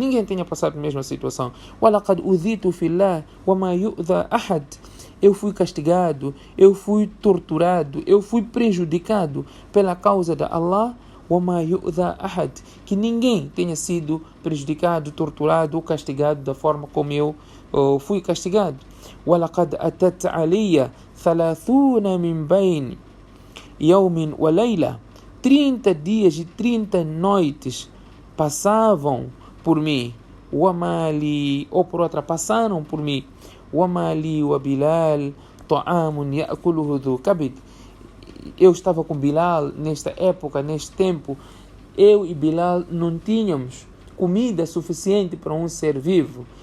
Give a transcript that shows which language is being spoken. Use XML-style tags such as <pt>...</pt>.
<pt>Ninguém tenha passado pela mesma situação.</pt> <ar>Wa laqad udhitu fillah wa ma yu'dha ahad.</ar> <pt>Eu fui castigado, eu fui torturado, eu fui prejudicado pela causa de Allah,</pt> <ar>وَمَا يُؤْذَى أَحَدٍ,</ar> <pt>que ninguém tenha sido prejudicado, torturado ou castigado da forma como eu fui castigado.</pt> <ar>وَلَقَدْ أَتَتْ عَلِيَّ 30 مِنْ بَيْنِ يَوْمٍ وَلَيْلَةٍ,</ar> <pt>30 dias e 30 noites passavam por mim.</pt> <ar>وَمَا لِي,</ar> <pt>ou por outra, passaram por mim.</pt> <ar>وَمَا لِي وَبِلَالٍ طَعَامٌ يَأْكُلُهُ ذُو كَبِدٍ.</ar> <pt>Eu estava com Bilal nesta época, neste tempo. Eu e Bilal não tínhamos comida suficiente para um ser vivo.</pt>